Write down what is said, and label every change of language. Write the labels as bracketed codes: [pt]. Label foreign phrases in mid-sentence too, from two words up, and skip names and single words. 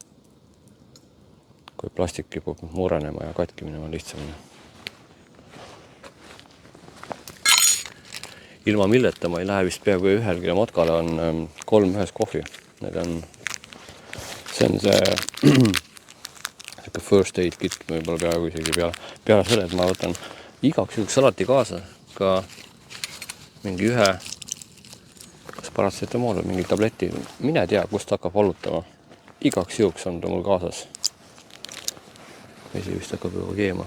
[et] Kui plastik kipub murenema ja katki minema lihtsamini. Ilma milleta ma ei lähe vist peaaegu ühelgi matkale on 3 ühes kohvi. See on see [en] first aid kit, [et] võib-olla peaaegu isegi peale selle, et ma võtan igaks juhuks alati kaasa ka mingi ühe kas paratsetamool või mingi tableti. Mine tea, kust hakkab valutama. Igaks juhuks on ta mul kaasas. Vesi vist hakkab juba keema.